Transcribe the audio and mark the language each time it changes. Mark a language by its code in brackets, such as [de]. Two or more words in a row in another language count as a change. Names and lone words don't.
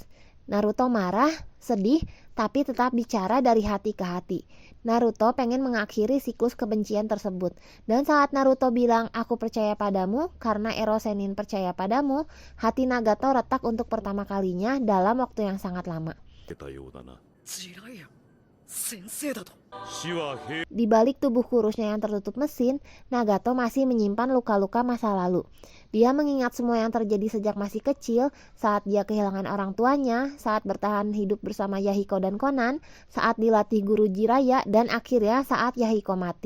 [id] Naruto marah, sedih, tapi tetap bicara dari hati ke hati. Naruto pengen mengakhiri siklus kebencian tersebut. Dan saat Naruto bilang, aku percaya padamu, karena Erosenin percaya padamu, hati Nagato retak untuk pertama kalinya dalam waktu yang sangat lama. [ja] 出たようだな。ジライアン先生だと。死は平 [id] Di balik tubuh kurusnya yang tertutup mesin, Nagato masih menyimpan luka-luka masa lalu. Dia mengingat semua yang terjadi sejak masih kecil, saat dia kehilangan orang tuanya, saat bertahan hidup bersama Yahiko dan Konan, saat dilatih Guru Jiraiya, dan akhirnya saat Yahiko mati.